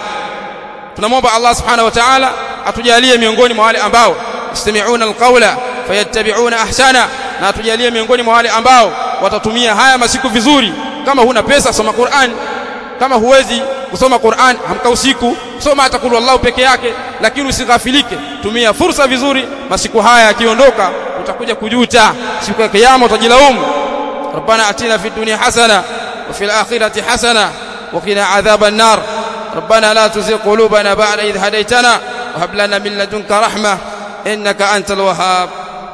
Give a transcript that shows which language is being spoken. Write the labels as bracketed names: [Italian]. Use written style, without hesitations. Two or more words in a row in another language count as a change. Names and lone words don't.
[Swahili] Tunamwomba Allah [Arabic] سبحانه وتعالى [Swahili] atujalie miongoni mwa wale ambao [Arabic] يستمعون القول فيتبعون أحسن, [Swahili] na atujalie miongoni mwa wale ambao watatumia haya masiku vizuri. Kama huna pesa, soma Qur'an. Kama huwezi kusoma Qur'an, amka usiku soma hata [Arabic] قل الله [Swahili] peke yake, lakini usighafilike, tumia fursa vizuri. Masiku haya yakiondoka utakuja kujuta siku ya kiyama, utajilaumu. [Arabic] ربنا آتنا في الدنيا حسنة وفي الآخرة حسنة وقنا عذاب النار. ربنا لا تزغ قلوبنا بعد إذ هديتنا وهب لنا من لدنك رحمة إنك أنت الوهاب.